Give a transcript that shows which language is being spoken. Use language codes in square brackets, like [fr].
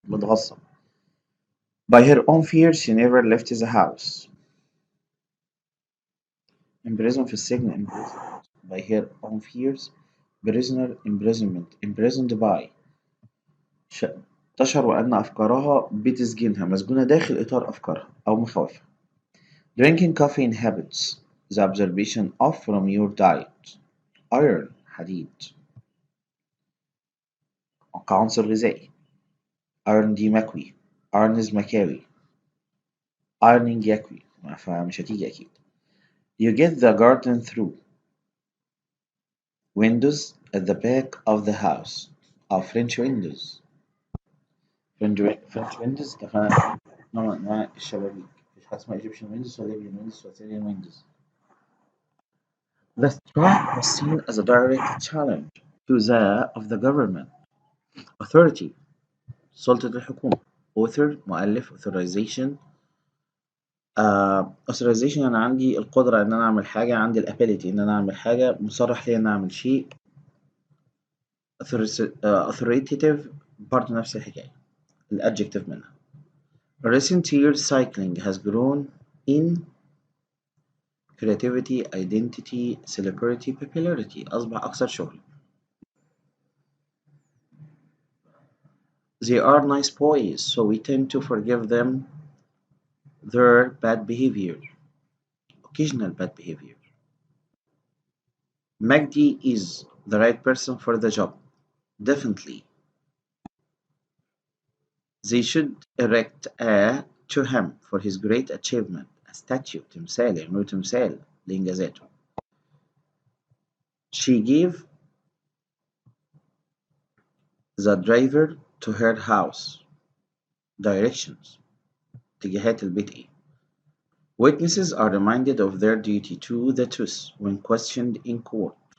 [ar] متغصب. [en] By her own fears she never left the house. [ar] Imprisoned في السجن. [en] imprisoned. By her own fears. prisoner imprisonment. imprisoned by. [ar] تشعر أن أفكارها بتسجنها مسجونة داخل إطار أفكارها أو مخاوفها. [en] Drinking coffee inhibits the absorption of from your diet. [ar] Iron حديد كعنصر غذائي. Iron دي مكوي. Irons مكاوي. Ironing يكوي فمش هتيجي أكيد. [en] You get the garden through. Windows at the back of the house. French windows. [ar] French windows اتفقنا نوع من أنواع الشبابيك. مفيش حاجة اسمها [en] Egyptian windows ولا Libyan windows ولا Syrian windows. The strike was seen as a direct challenge to the of the government. [ar] Authority سلطة الحكومة. Author مؤلف. Authorization authorization أنا عندي القدرة إن أنا أعمل حاجة. عندي الability إن أنا أعمل حاجة. مصرح لي إن أنا أعمل شيء. authoritative برضه نفس الحكاية. الadjective منها. [en] Recent years cycling has grown in creativity, identity, celebrity, popularity. [ar] أصبح أكثر شهرة. [en] They are nice boys, so we tend to forgive them their bad behavior. Occasional bad behavior. Magdi is the right person for the job. Definitely. They should erect a to him for his great achievement. [ar] A statue تمثال يعملوا تمثال لإنجازاته. [en] She gave the driver to her house directions. [ar] اتجاهات البيت إيه. [en] Witnesses are reminded of their duty to the truth when questioned in court.